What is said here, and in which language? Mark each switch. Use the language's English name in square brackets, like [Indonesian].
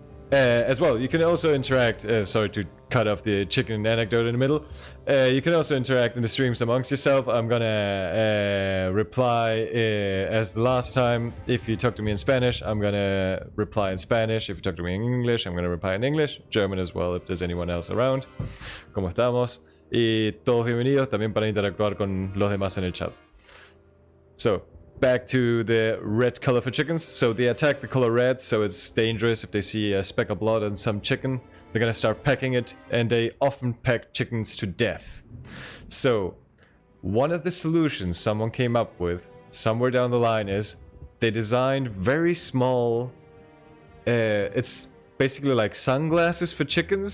[English] As well, you can also interact, sorry to cut off the chicken anecdote in the middle. You can also interact in the streams amongst yourself. I'm gonna reply as the last time. If you talk to me in Spanish, I'm gonna reply in Spanish. If you talk to me in English, I'm gonna reply in English. German as well, if there's anyone else around. [Spanish] ¿Cómo estamos? Y todos bienvenidos también para interactuar con los demás en el chat. [English] So, back to the red color for chickens. So they attack the color red, so it's dangerous if they see a speck of blood on some chicken. They're gonna start pecking it, and they often peck chickens to death. So one of the solutions someone came up with somewhere down the line is they designed very small, it's basically like sunglasses for chickens.